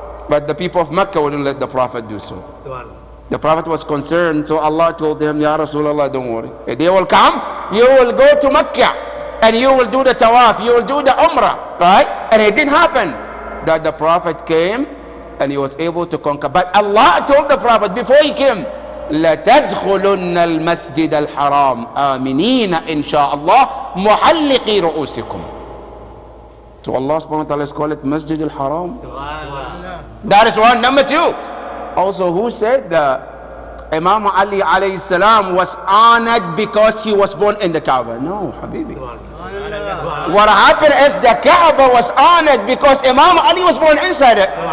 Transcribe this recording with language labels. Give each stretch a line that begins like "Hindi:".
English: But the people of Mecca wouldn't let the Prophet do so. The Prophet was concerned, so Allah told him, Ya Rasulullah, don't worry. If they will come, you will go to Mecca and you will do the tawaf, you will do the Umrah, right? And it didn't happen. That the Prophet came and he was able to conquer. But Allah told the Prophet before he came,
Arabic: لَتَدْخُلُنَّ الْمَسْجِدَ الْحَرَامِ آمِنِينَ إِنْ شَاءَ اللَّهِ مُحَلِّقِي رُؤُوسِكُمْ.
English: So Allah subhanahu wa ta'ala is called it Masjid al-Haram. That is one. Number two, also who said that Imam Ali alayhi salam was honored because he was born in the Kaaba. No, Habibi. What happened is the Kaaba was honored because Imam Ali was born inside it.